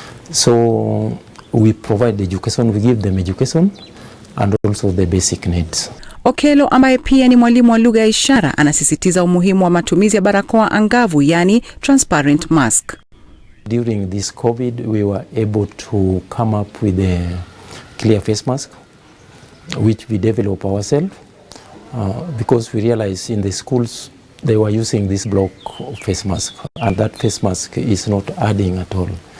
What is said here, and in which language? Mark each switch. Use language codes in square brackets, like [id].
[en] So we provide education, we give them education and also the basic needs. [sw] Okelo ambaye pia ni mwalimu wa lugha ya ishara anasisitiza umuhimu wa matumizi ya barakoa angavu, yani [en] transparent mask. During this COVID, we were able to come up with a clear face mask, which we develop ourselves, because we realized in the schools they were using this block face mask, and that face mask is not adding at all.